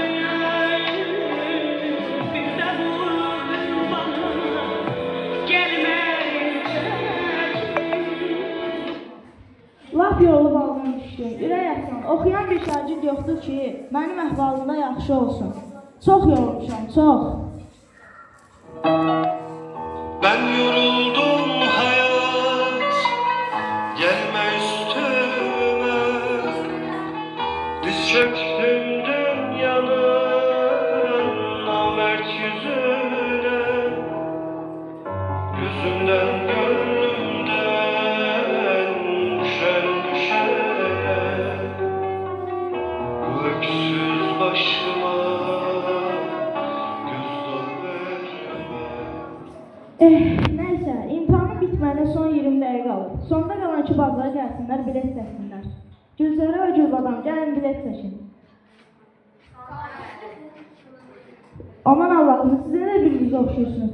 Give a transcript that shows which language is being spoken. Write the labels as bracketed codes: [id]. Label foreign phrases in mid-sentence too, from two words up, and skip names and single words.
[az] Bir də vur bana, gəlməyəcək. Lap yolu bağdan düşdün, ürək açsan. Oxuyan bir şagird yoxdur ki, mənim əhvalımda yaxşı olsun. Çox yorulmuşam, çox. [tr] Ben yoruldum hayat, gelme üstüme. Diz çöktüm dünyanın namert yüzüne. Gözümden gönlümden düşen düşene. Bu öksüz başıma göz ver. [az] Nəysə, imtahanın bitməyinə son 20 dəqiqə qalır. Sonda qalan iki bazara gəlsinlər, bilet çəksinlər. Gülzərə və Gülbadam, gəlin bilet çəkin. Aman Allah'ım, sizə də bir-birinizə oxşayırsınız.